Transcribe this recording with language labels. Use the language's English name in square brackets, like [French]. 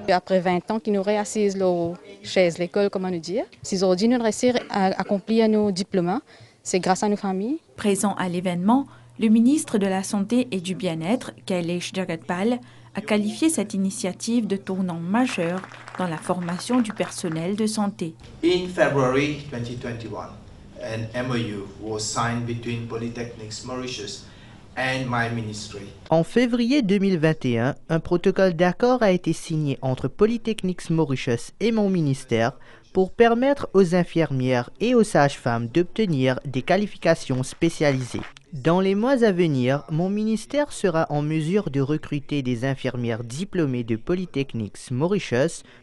[French] Après 20 ans qu'ils nous réassisent chez l'école, comment nous dire, si aujourd'hui nous réussissons à accomplir nos diplômes, c'est grâce à nos familles. Présent à l'événement, le ministre de la Santé et du Bien-être, Kailesh Jagatpal, a qualifié cette initiative de tournant majeur dans la formation du personnel de santé. [English] In February 2021, an MOU was signed between Polytechnics Mauritius and my ministry. [French] En février 2021, un protocole d'accord a été signé entre Polytechnics Mauritius et mon ministère pour permettre aux infirmières et aux sages-femmes d'obtenir des qualifications spécialisées. Dans les mois à venir, mon ministère sera en mesure de recruter des infirmières diplômées de Polytechnics Mauritius